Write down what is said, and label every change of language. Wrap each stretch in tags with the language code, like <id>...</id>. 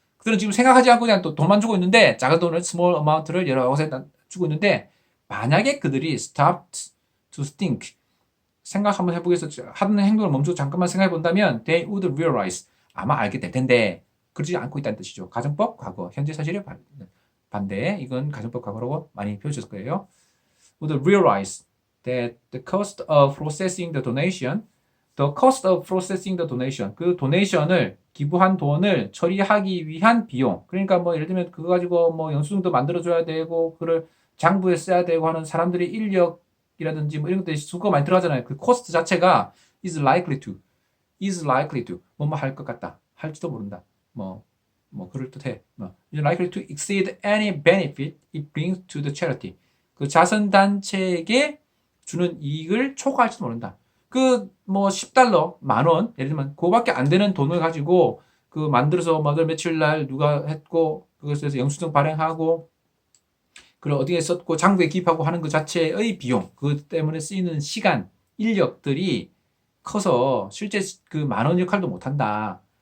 <ko>그들은 지금 생각하지 않고 그냥 또 돈만 주고 있는데 작은 돈을 small amount를 여러 곳에 주고 있는데 만약에 그들이 stopped to think 생각 한번 해보기 위해서 하는 행동을 멈추고 잠깐만 생각해 본다면</ko> <en>they would realize</en> <ko>아마 알게 될 텐데 그러지 않고 있다는 뜻이죠. 가정법 과거 현재 사실의 반대 이건 가정법 과거라고 많이 표현하셨을 거예요.</ko> <en>would realize that the cost of processing the donation The cost of processing the donation.</en> <ko>그 도네이션을 기부한 돈을 처리하기 위한 비용. 그러니까 뭐 예를 들면 그거 가지고 뭐 영수증도 만들어줘야 되고 그걸 장부에 써야 되고 하는 사람들의 인력이라든지 뭐 이런 것들이 수고가 많이 들어가잖아요. 그 코스트 자체가</ko> <en>is likely to</en> <ko>뭐뭐 할 것 같다. 할지도 모른다. 뭐 그럴듯해.</ko> <en>is likely to exceed any benefit it brings to the charity.</en> <ko>그 자선단체에게 주는 이익을 초과할지도 모른다. 그 뭐 10달러, 만 원, 예를 들면 그거밖에 안 되는 돈을 가지고 그 만들어서 뭐 며칠 날 누가 했고 그것에서 영수증 발행하고 그걸 어디에 썼고 장부에 기입하고 하는 그 자체의 비용, 그 때문에 쓰이는 시간, 인력들이 커서 실제 그 만 원 역할도 못 한다.</ko>